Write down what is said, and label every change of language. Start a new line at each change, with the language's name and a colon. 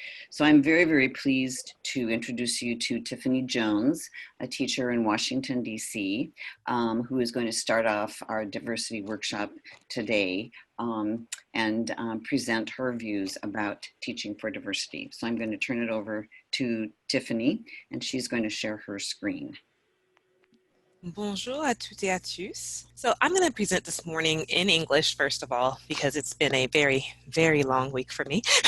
English: So I'm very, very pleased to introduce you to Tiffany Jones, a teacher in Washington, DC, who is going to start off our diversity workshop today and present her views about teaching for diversity. So I'm going to turn it over to Tiffany, and she's going to share her screen.
French: Bonjour à toutes et à tous.
English: So I'm going to present this morning in English, first of all, because it's been a very, very long week for me.